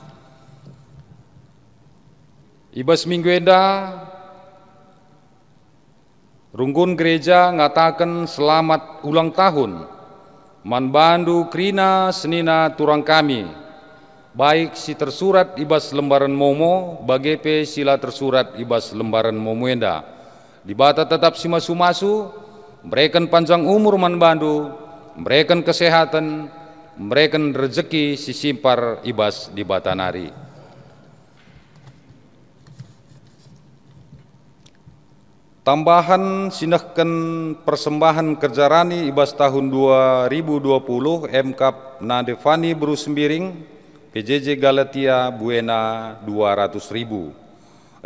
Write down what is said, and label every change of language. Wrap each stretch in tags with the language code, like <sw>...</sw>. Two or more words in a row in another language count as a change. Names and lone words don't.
<btx>Ibas minggu enda rungkun gereja ngatakan</btx> <id>selamat ulang tahun</id> <btx>manbandu krina senina turang kami baik si tersurat ibas lembaran momo bagepe sila tersurat ibas lembaran momo enda dibata tetap si masu-masu</btx> <id>memberikan panjang umur</id> <btx>manbandu</btx> <id>memberikan kesehatan memberikan rezeki</id> <btx>si simpar ibas di batanari. Tambahan sinahkan persembahan kerjarani ibas tahun 2020 MKAP Nadevani Bru Sembiring PJJ Galatia Buena 200.000.</btx>